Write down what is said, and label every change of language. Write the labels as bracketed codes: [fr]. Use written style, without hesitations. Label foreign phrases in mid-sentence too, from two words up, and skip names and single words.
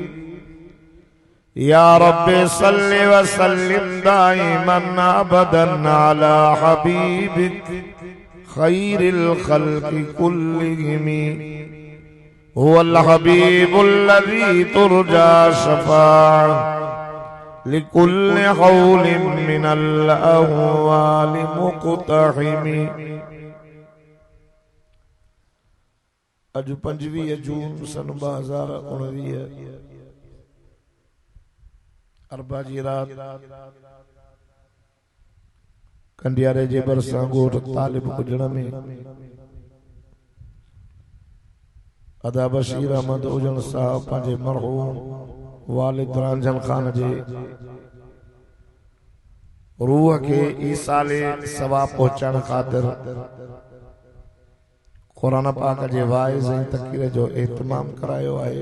[ar] يا رب صل وسلم دائما أبدا على حبيبك خير الخلق كلهم. هو الحبيب الذي ترجى شفاعة لكل حول من الأهوال مقتحم. [sd] अज 25 जून सन 2019 अरबा जी रात कंडियारे जे बरसां गोठ तालिब गुजण में अदा बशीर अहमद उजन साहब पंहिंजे मरहूम वालिद रांझन खान जे रूह खे ईसाले सवाब पहुचाइण ख़ातिर कुरान पाक जे वाइज़ ऐं तक़रीर जो एहतमाम करायो आहे।